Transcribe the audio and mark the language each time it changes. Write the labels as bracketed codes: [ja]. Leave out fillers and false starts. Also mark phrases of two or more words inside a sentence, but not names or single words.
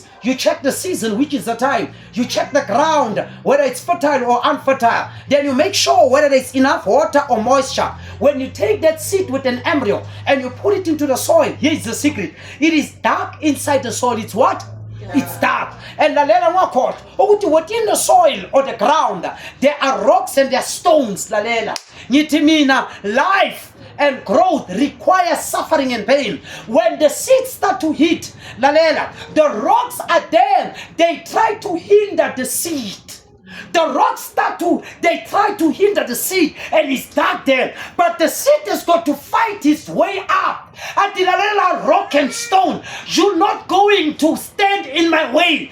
[en] You check the season, which is the time. You check the ground, whether it's fertile or unfertile. Then you make sure whether there's enough water or moisture. When you take that seed with an embryo and you put it into the soil, here's the secret. It is dark inside the soil. It's what? It's dark. And [ss] lalela ngakho [en] within the soil or the ground, there are rocks and there are stones. [ss] Lalela ngithi mina, [en] life and growth requires suffering and pain. When the seeds start to hit, lalela, the rocks are there. They try to hinder the seed. The rocks they try to hinder the seed, and it's dark there. But the seed has got to fight its way up. Atilalela, rock and stone, you're not going to stand in my way.